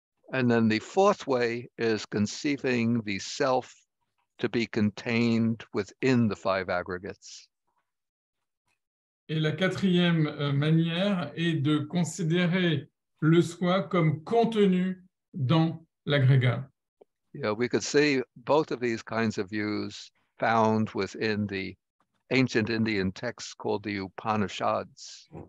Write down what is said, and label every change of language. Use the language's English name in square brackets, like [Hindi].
[English] And then the fourth way is conceiving the self to be contained within the five aggregates. [French] Et la quatrième manière est de considérer le soi comme contenu dans l'agrégat. [English] Yeah, we could see both of these kinds of views found within the ancient Indian texts called the Upanishads.